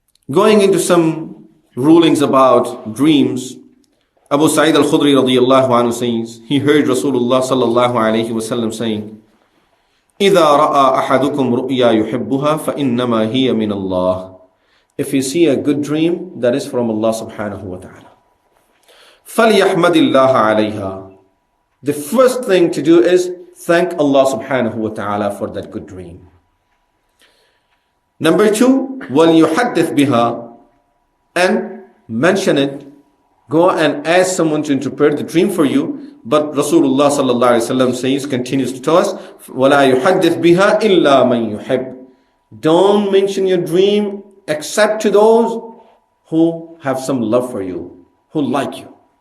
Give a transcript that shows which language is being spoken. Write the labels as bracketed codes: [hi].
[en] Going into some rulings about dreams, Abu Sa'id al-Khudri radiyallahu anhu says, he heard Rasulullah sallallahu alayhi wasallam saying, [ar] إِذَا رَأَى أَحَدُكُمْ رُؤْيَا يُحِبُّهَا فَإِنَّمَا هِيَ مِنَ اللَّهِ. [en] If you see a good dream, that is from Allah subhanahu wa ta'ala. [ar] فَلْيَحْمَدِ اللَّهَ عَلَيْهَا. [en] The first thing to do is thank Allah subhanahu wa ta'ala for that good dream. Number 2, [ar] وَلْيُحَدِّثْ بِهَا. [en] And mention it. Go and ask someone to interpret the dream for you. But Rasulullah sallallahu alaihi wasallam says, continues to tell us, [ar] وَلَا يُحَدِّثْ بِهَا إِلَّا مَنْ يُحِبْ. [en] Don't mention your dream except to those who have some love for you, who like you.